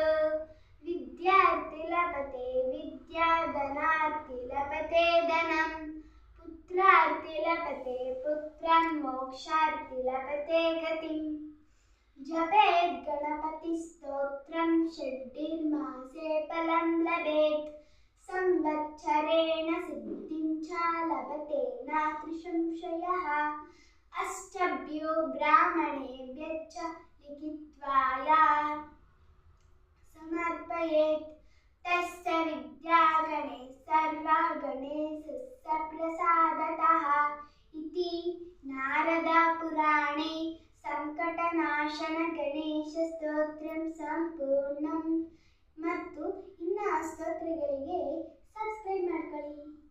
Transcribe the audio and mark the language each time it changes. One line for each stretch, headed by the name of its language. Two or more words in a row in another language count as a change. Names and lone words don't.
Sanskrit: विद्यार्थी लभते विद्या धनार्थी लभते धनं पुत्रार्थी लभते पुत्रं मोक्षार्थी लभते गतिं जपेत् गणपतिस्तोत्रं षड्भिर्मासे फलं लभेत् संवत्सरेण सिद्धिं च लभते नात्र संशयः अष्टभ्यो ब्राह्मणेभ्यश्च लिखित्वा या समर्पयेत् तस्य विद्या गणेश सर्वा गणेशस्य प्रसादतः इति नारदपुराणे संकटनाशन गणेश ಸ್ತೋತ್ರಂ ಸಂಪೂರ್ಣಂ.
Kannada: ಮತ್ತು ಇನ್ನು ಆ ಸ್ತೋತ್ರಗಳಿಗೆ ಸಬ್ಸ್ಕ್ರೈಬ್ ಮಾಡ್ಕೊಳ್ಳಿ.